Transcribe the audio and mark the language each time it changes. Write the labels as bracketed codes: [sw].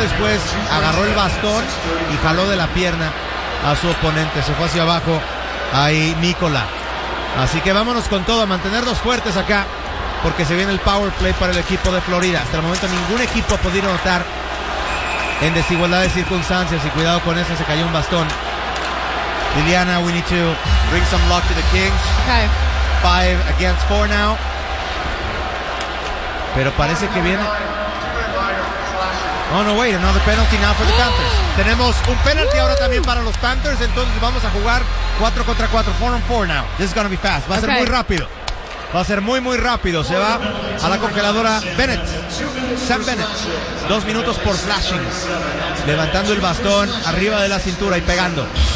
[es] Después agarró el bastón y jaló de la pierna a su oponente. Se fue hacia abajo ahí Nicola. Así que vámonos con todo, a mantenernos fuertes acá, porque se viene el power play para el equipo de Florida. Hasta el momento ningún equipo ha podido anotar en desigualdad de circunstancias. Y cuidado con eso, se cayó un bastón. [en] Liliana, we need to bring some luck to the Kings. Okay. 5-4 now. [es] Pero parece que viene. [en] Oh no, wait, another penalty now for the Panthers. [es] Tenemos un penalti ahora también para los Panthers. Entonces vamos a jugar 4 contra 4, [en] 4-on-4 now. This is gonna be fast. [es] Va a ser muy rápido. Va a ser muy, muy rápido. Se va a la congeladora Bennett. Sam Bennett. 2 minutos por flashing. Levantando el bastón arriba de la cintura y pegando.